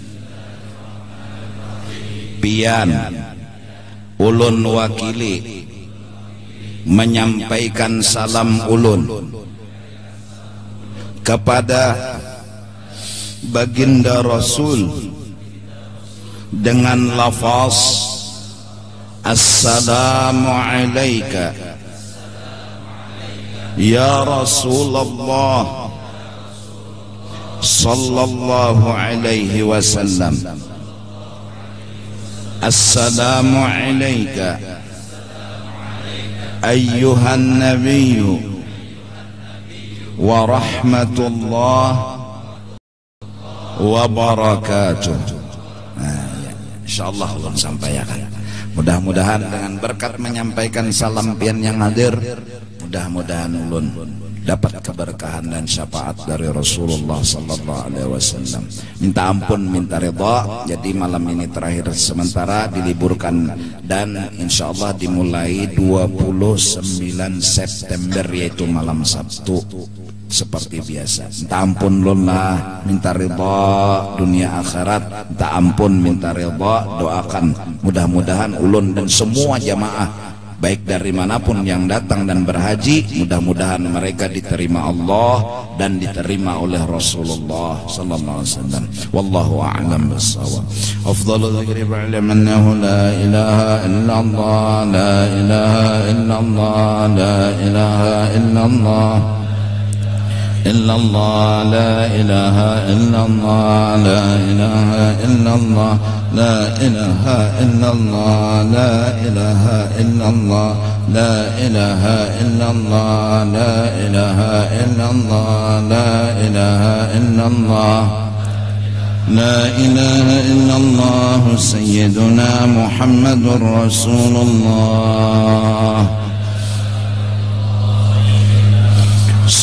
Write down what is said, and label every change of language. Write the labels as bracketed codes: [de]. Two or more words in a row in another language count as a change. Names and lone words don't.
[bjn] Pian ulun wakili menyampaikan salam ulun kepada baginda Rasul dengan lafaz [ar] السلام عليك يا رسول الله صلى الله عليه وسلم. السلام عليك أيها النبي ورحمة الله وبركاته. [bjn] Insyaallah ulun sampaikan. Mudah-mudahan dengan berkat menyampaikan salam pian yang hadir, mudah-mudahan ulun dapat keberkahan dan syafaat dari Rasulullah [ar] صلى الله عليه وسلم. [bjn] Minta ampun, minta ridha. Jadi malam ini terakhir sementara diliburkan dan insyaallah dimulai 29 September yaitu malam Sabtu. Seperti biasa, minta ampun ulun lah, minta ridha dunia akhirat, minta ampun, minta ridha, doakan mudah-mudahan ulun dan semua jamaah baik dari manapun yang datang dan berhaji, mudah-mudahan mereka diterima Allah dan diterima oleh Rasulullah [ar] صلى الله عليه وسلم. والله أعلم بالصواب أفضل الذكر فاعلم أنه لا إله إلا الله لا إله إلا الله لا إله إلا الله. إلا الله لا إله إلا الله لا إله إلا الله لا إله إلا الله لا إله إلا الله لا إله إلا الله لا إله إلا الله لا إله إلا الله لا إله إلا الله سيدنا محمد رسول الله